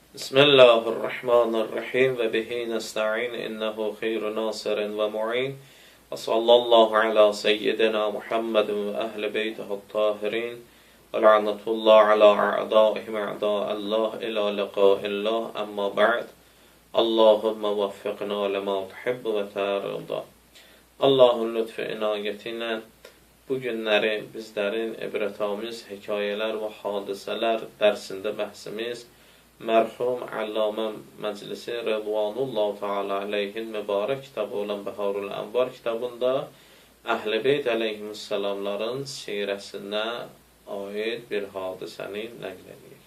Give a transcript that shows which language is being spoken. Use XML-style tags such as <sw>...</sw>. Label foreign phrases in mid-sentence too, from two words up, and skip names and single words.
<ar>بسم الله الرحمن الرحيم وبه نستعين إنه خير ناصر ومعين وصلى الله على سيدنا محمد وأهل بيته الطاهرين ولعنة الله على أعدائهم أعداء الله إلى لقاء الله أما بعد. اللهم وفقنا لما تحب وترضى.</ar> <az>Allah'ın lütfu inayetiyle bu günləri bizlərin ibrətamiz hekayələr və hadisələr dərsində bəhsimiz mərhum Allamə Məclisi</az> <ar>رضوان الله تعالى عليه</ar> <az>mübarək kitabı olan Bəharul Ənvar kitabında Əhl-i Beyt əleyhissalamların sirəsinə aid bir hadisəni nəql edir.</az>